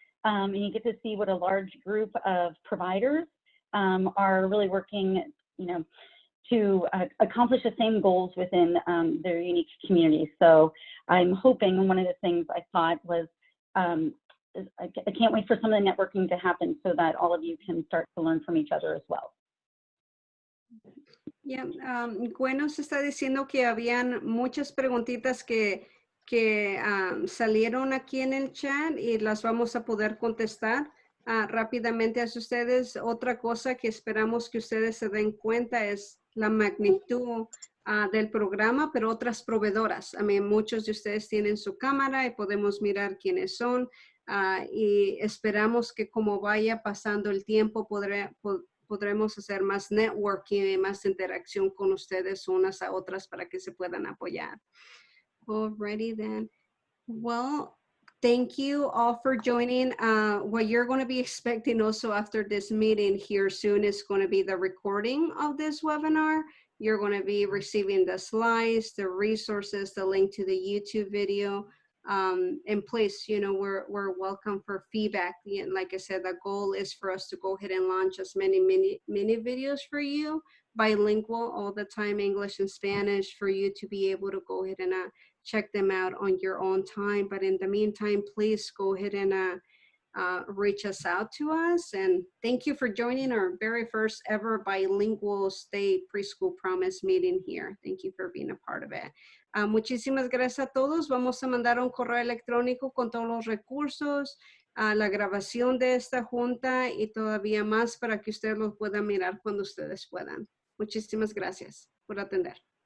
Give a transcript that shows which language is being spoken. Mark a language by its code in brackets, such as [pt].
[en] And you get to see what a large group of providers are really working, to accomplish the same goals within their unique communities. So I'm hoping, one of the things I thought was, I can't wait for some of the networking to happen so that all of you can start to learn from each other as well. [es] Yeah, Gwen nos está diciendo que habían muchas preguntitas que salieron aquí en el chat y las vamos a poder contestar rápidamente a ustedes. Otra cosa que esperamos que ustedes se den cuenta es la magnitud del programa, pero otras proveedoras. Muchos de ustedes tienen su cámara y podemos mirar quiénes son. Y esperamos que como vaya pasando el tiempo podremos hacer más networking y más interacción con ustedes unas a otras para que se puedan apoyar. [en] Alrighty then. Well, Thank you all for joining. What you're going to be expecting also after this meeting here soon is going to be the recording of this webinar. You're going to be receiving the slides, the resources, the link to the YouTube video. And please, you know, we're welcome for feedback. And like I said, the goal is for us to go ahead and launch as many videos for you, bilingual all the time, English and Spanish, for you to be able to go ahead and check them out on your own time. But in the meantime, please go ahead and reach us out to us. And thank you for joining our very first ever bilingual state preschool promise meeting here. Thank you for being a part of it. [es] Muchísimas gracias a todos. Vamos a mandar un correo electrónico con todos los recursos, la grabación de esta junta y todavía más para que ustedes los puedan mirar cuando ustedes puedan. Muchísimas gracias por atender.